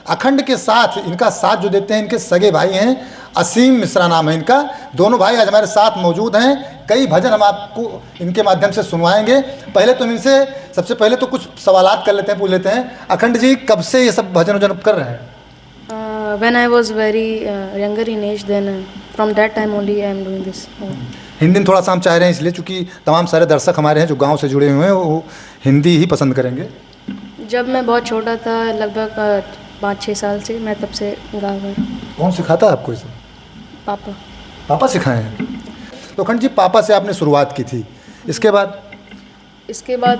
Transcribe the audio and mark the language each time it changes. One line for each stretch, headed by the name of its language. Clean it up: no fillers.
Hindi: अखंड के साथ इनका साथ जो देते हैं इनके सगे भाई हैं, असीम मिश्रा नाम है इनका। दोनों भाई आज हमारे साथ मौजूद हैं। कई भजन हम आपको इनके माध्यम से सुनवाएंगे। पहले तो इनसे सबसे पहले तो कुछ सवालात कर लेते हैं, पूछ लेते हैं। अखंड जी, कब से ये सब भजन वजन कर रहे हैं?
English: When I was very younger in age, then from that time only I am doing this.
Hindi: Hindi में थोड़ा सा हम चाह रहे हैं इसलिए चूँकि तमाम सारे दर्शक हमारे हैं जो गाँव से जुड़े हुए हैं, वो हिंदी ही पसंद करेंगे। जब मैं बहुत छोटा था, लगभग 5-6 साल से, मैं तब से गा रहा हूँ। कौन सिखाता है आपको इसे? पापा। पापा सिखाए हैं। तो अखंड जी, पापा से आपने शुरुआत की थी, इसके बाद